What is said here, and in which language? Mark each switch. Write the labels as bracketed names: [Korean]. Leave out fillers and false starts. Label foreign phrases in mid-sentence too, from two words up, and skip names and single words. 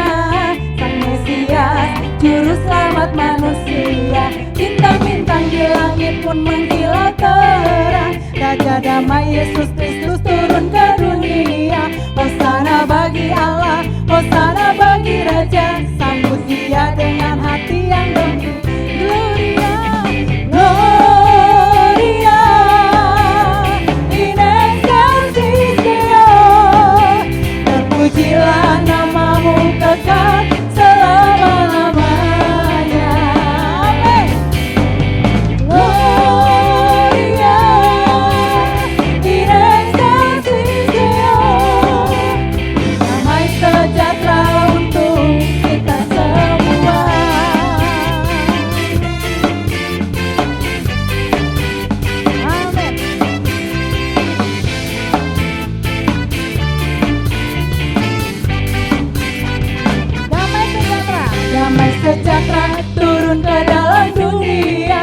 [Indonesian] Sang Mesias, Juru Selamat manusia. Bintang-bintang di langit pun mengkilau terang. Raja damai Yesus Kristus turun ke dunia. Hosana bagi Allah, hosana bagi Raja. Sambut Dia dengan hati yang gembira. [Latin] Gloria, Gloria, in excelsis Deo. [Indonesian] Terpujilah nama-Mu kekal selama-lamanya. Amin. [Latin] Gloria, in excelsis Deo. [Indonesian] Damai sejahtera untuk kita semua. Damai sejahtera turun ke dalam dunia.